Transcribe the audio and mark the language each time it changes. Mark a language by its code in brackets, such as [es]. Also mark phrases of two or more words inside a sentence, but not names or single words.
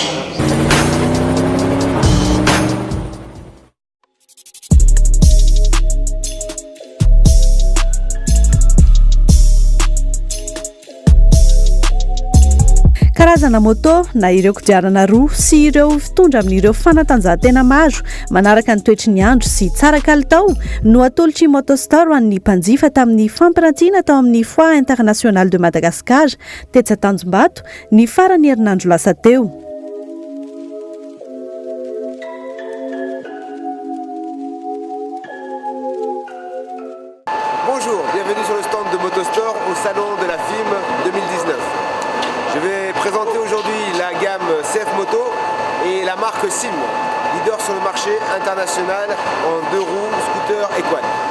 [mg] Karazana moto na ireo kodiarana roa sy ireo fitondra amin'ireo fanatanjahantena maro manaraka ny toetry ny andro sy tsara kalitao no atolotry Motostore ho an'ny mpanjifa tamin'ny fampirantiana tao amin'ny Foire Internationale de Madagascar tetsy Tanjombato ny farany herinandro lasa teo. [fr] Bonjour, bienvenue sur le stand de Motostore au salon de la FIM 2019. Je vais présenter aujourd'hui la gamme CF Moto et la marque SIM, leader sur le marché international en 2 roues, scooter et quad.